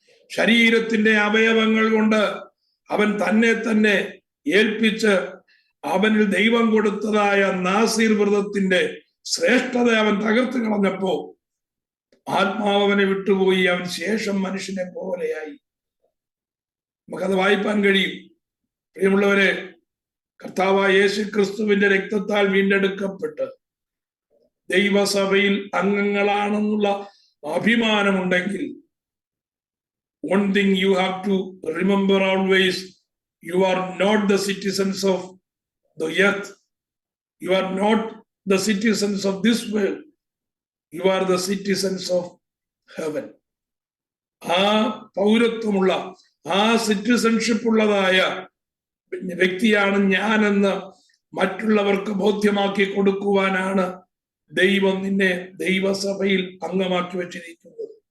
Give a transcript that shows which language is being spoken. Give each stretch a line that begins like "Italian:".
Malayalam: ശരീരത്തിന്റെ അവയവങ്ങൾ കൊണ്ട് അവൻ തന്നെ തന്നെ ഏൽപ്പിച്ച് അവനിൽ ദൈവം കൊടുത്തതായ നാസീർ വ്രതത്തിന്റെ ശ്രേഷ്ഠത അവൻ തകർത്ത് കളഞ്ഞപ്പോ ആത്മാവ് അവനെ വിട്ടുപോയി. അവൻ ശേഷം മനുഷ്യനെ പോലെയായി. നമുക്കത് വായിപ്പാൻ കഴിയും. പ്രിയമുള്ളവരെ, കർത്താവായ യേശു ക്രിസ്തുവിന്റെ രക്തത്താൽ വീണ്ടെടുക്കപ്പെട്ട് ദൈവസഭയിൽ അംഗങ്ങളാണെന്നുള്ള അഭിമാനമുണ്ടെങ്കിൽ,
English: one thing you have to remember always, you are not the citizens of the earth, you are not the citizens of this world, you are the citizens of heaven.
Malayalam: ആ പൗരത്വമുള്ള, ആ സിറ്റിസൺഷിപ്പ് ഉള്ളതായ വ്യക്തിയാണ് ഞാനെന്ന് മറ്റുള്ളവർക്ക് ബോധ്യമാക്കി കൊടുക്കുവാനാണ് ദൈവം നിന്നെ ദൈവസഭയിൽ അംഗമാക്കി വെച്ചിരിക്കുന്നത്.